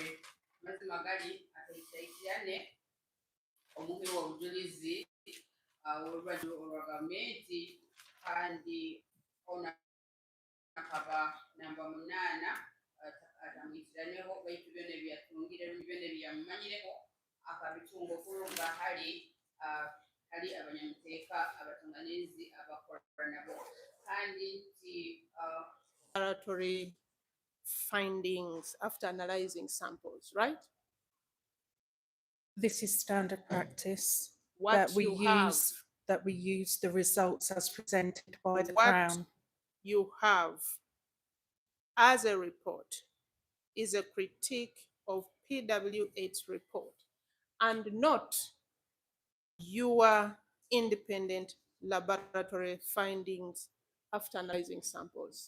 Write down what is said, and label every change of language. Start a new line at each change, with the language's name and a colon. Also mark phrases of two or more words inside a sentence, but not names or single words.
Nyoro: mazima gali akaitaikirane omuhiwa obujulizi olubajjo olwa gavumenti kandi ona akaba namba 8 atamwitiraneho baitu byona ebyatungire byona ebyamumanyireho akabitunga okuruga hali abanyamuteeka abatunganizi abakola nabo kandi nti
English: laboratory findings after analyzing samples, right? This is standard practice What that we you have, use the results as presented by the what Crown. you have as a report is a critique of PW8's report and not your independent laboratory findings after analyzing samples.